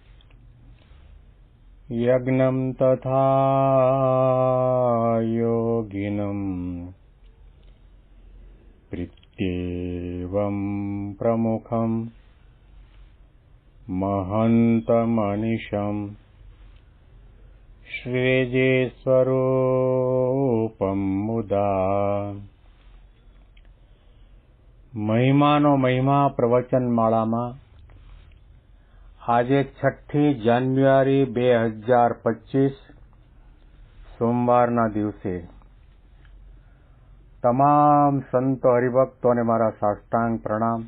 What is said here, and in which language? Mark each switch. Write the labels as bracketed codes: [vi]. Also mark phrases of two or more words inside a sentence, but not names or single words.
[sa] यज्ञं तथा योगिनं प्रीत्येवं प्रमुखं महन्तमनिशं श्रीजेस्वरूपं मुदा [gu] મહિમાનો મહિમા પ્રવચન માળામાં આજે 6 જાન્યુઆરી 2025 સોમવારના દિવસે તમામ સંતો હરિભક્તોને મારા સાષ્ટાંગ પ્રણામ.